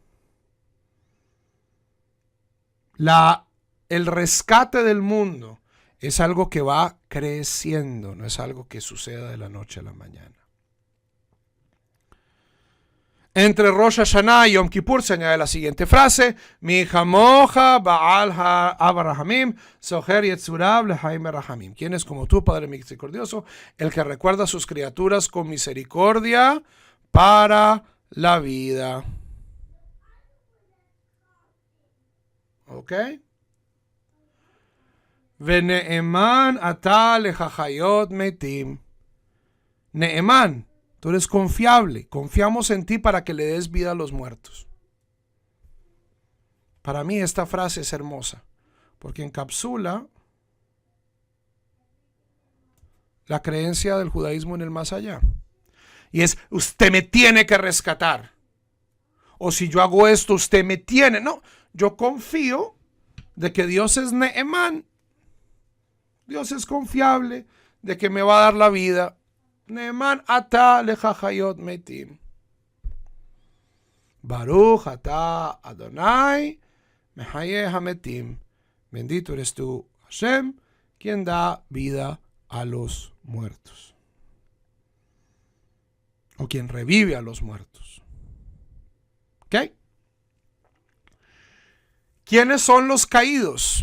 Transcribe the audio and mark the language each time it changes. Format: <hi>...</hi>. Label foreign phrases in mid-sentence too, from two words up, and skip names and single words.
<es>El rescate del mundo es algo que va creciendo, no es algo que suceda de la noche a la mañana. Entre Rosh Hashanah y Yom Kippur se añade la siguiente frase:</es> <he>מי כמוך בעל האב הרחמים זוכר יצוריו לחיים רחמים.</he> <es>¿Quién es como tú, Padre misericordioso, el que recuerda a sus criaturas con misericordia para la vida? ¿Ok?</es> <he>ונאמן אתה להחיות מתים. Neeman,</he> <es>tú eres confiable. Confiamos en ti para que le des vida a los muertos. Para mí esta frase es hermosa, porque encapsula la creencia del judaísmo en el más allá. Y es: usted me tiene que rescatar. O si yo hago esto, usted me tiene. No, yo confío de que Dios es Neemán. Dios es confiable de que me va a dar la vida.</es> <he>נאמן אתה להחיות מתים. ברוך אתה אדוני מחיה המתים.</he> <es>Bendito eres tú, Hashem, quien da vida a los muertos. O quien revive a los muertos. ¿Ok? ¿Quiénes son los caídos?</es>